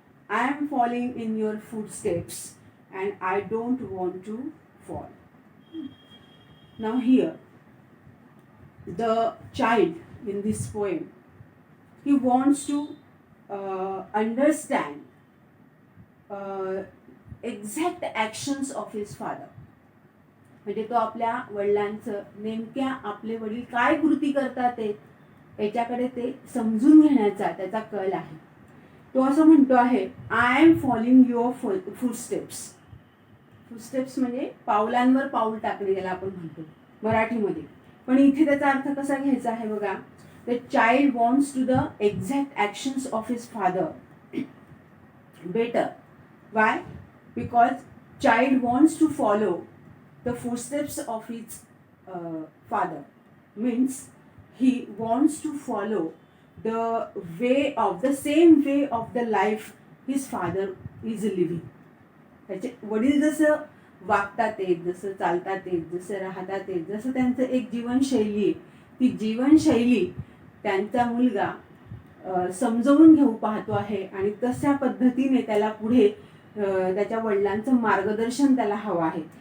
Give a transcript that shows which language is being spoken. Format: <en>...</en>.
<en>I am falling in your footsteps and I don't want to fall. Now here, the child in this poem, he wants to understand exact actions of his father.</en> <mr>म्हणजे तो आपल्या वडिलांचं नेमक्या आपले वडील काय कृती करतात ते याच्याकडे ते समजून घेण्याचा त्याचा कल आहे. तो असं म्हणतो आहे,</mr> <en>I am following your footsteps.</en> <mr>Footsteps म्हणजे पावलांवर पाऊल टाकणे ज्याला आपण म्हणतो मराठीमध्ये, पण इथे त्याचा अर्थ कसा घ्यायचा आहे बघा.</mr> <en>The child wants to the exact actions of his father better. Why? Because child wants to follow the footsteps of his father. Means he wants to follow the same way of the life his father is living.</en> <mr>त्याचे वडील जसं वागतात आहेत, जसं चालतात आहेत, जसं राहतात आहेत, जसं त्यांचं एक जीवनशैली आहे, ती जीवनशैली त्यांचा मुलगा समजवून घेऊ पाहतो आहे आणि तशा पद्धतीने त्याला पुढे त्याच्या वडिलांचं मार्गदर्शन त्याला हवं आहे.</mr>